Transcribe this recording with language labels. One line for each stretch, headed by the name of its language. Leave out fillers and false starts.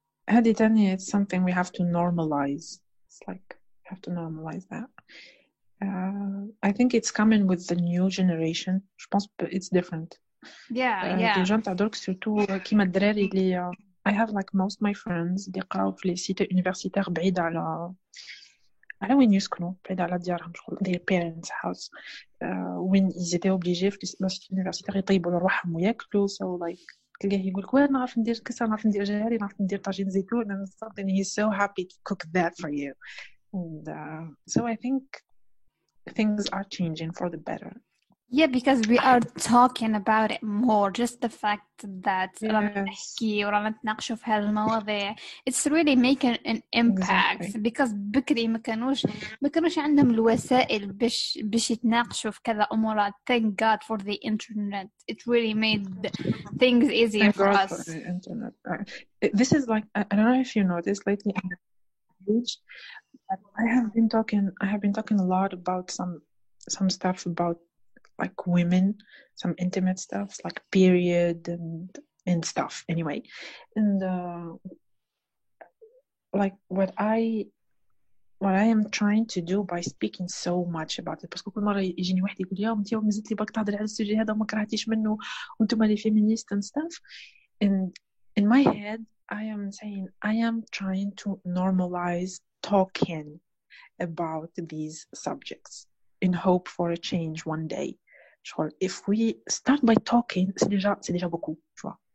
Arabic: هذه تانية
English: it's something we have to normalize. It's like we have to normalize that. I think it's coming with the new generation.
French: Je pense
English: it's different. Yeah.
French: les gens
Arabic: تاع درك
French: surtout
Arabic: كيما الدراري اللي
English: I have like most my friends
Arabic: اللي يقراو في لي سيت universitaires بعيد على وين يسكنوا, بعيد على ديارهم, شغل
English: their parents house,
Arabic: وين
French: ils étaient obligés
Arabic: في لي سيت universitaires يطيبوا لروحهم وياكلوا.
English: so like
Arabic: تلقاه يقول لك وين نعرف ندير كسر, نعرف ندير جاري, نعرف ندير طاجين زيتون,
English: and something he's so happy to cook that for you. and so I think things are changing for the better. Yeah, because we are talking about it more. Just the fact that
Arabic: رانا نحكي ورانا نتناقشوا في هذه المواضيع,
English: it's really making an impact. Exactly.
Arabic: Because بكري ما كانوش عندهم الوسائل باش يتناقشوا في كذا أمورات.
English: Thank God for the internet. It really made things easier for us. For the internet. This is like, I don't know if you noticed lately on the page, I have been talking a lot about some stuff about like women, some intimate stuff like period and stuff anyway. And like what I am trying to do by speaking so much about it,
Arabic: باسكو كل مرة يجيني واحد يقول يا انتي مازلتي باك تهضري على السوجي هذا وما كرهتيش منه وانتم لي
English: feminist and stuff. And in my head I am saying I am trying to normalize talking about these subjects in hope for a change one day. If we start by talking,
French: c'est déjà beaucoup, tu vois.